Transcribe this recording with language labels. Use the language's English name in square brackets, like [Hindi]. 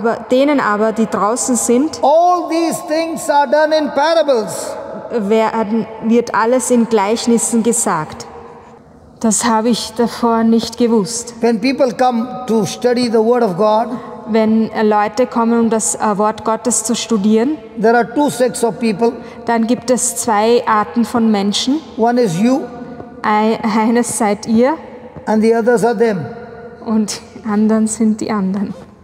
[German] Denen aber, die draußen sind, [English] all these things are done in parables. [German] wird alles in Gleichnissen gesagt. Das habe ich davor nicht gewusst. [English] When people come to study the word of God, [German] Wenn Leute kommen, um das Wort Gottes zu studieren, [English] there are 2 sects of people. [German] dann gibt es 2 Arten von Menschen. [English] One is you [German] Eines seid ihr [English] and the others are them. [German] und anderen sind die anderen.